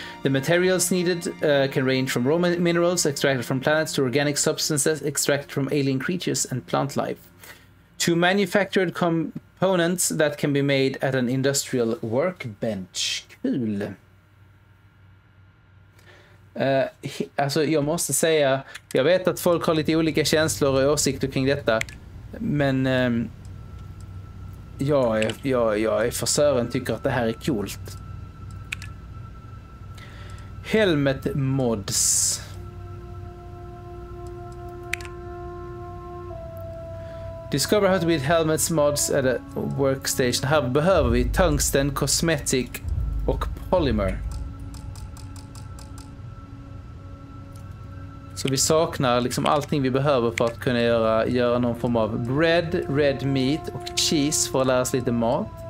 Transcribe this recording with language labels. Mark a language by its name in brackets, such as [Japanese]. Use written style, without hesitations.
[English] The materials needed can range from raw minerals extracted from planets to organic substances extracted from alien creatures and plant life, to manufactured components that can be made at an industrial workbench. [Swedish] Kul. Alltså jag måste säga, jag vet att folk har lite olika känslor och åsikter kring detta, men jag är för Sören tycker att det här är coolt. [English] Helmet mods. Discover how to build helmets mods at a workstation. [Swedish] Här behöver vi tungsten, cosmetic och polymer. Så vi saknar liksom allting vi behöver för att kunna göra någon form av bread, red meat och cheese för att lära oss lite mat.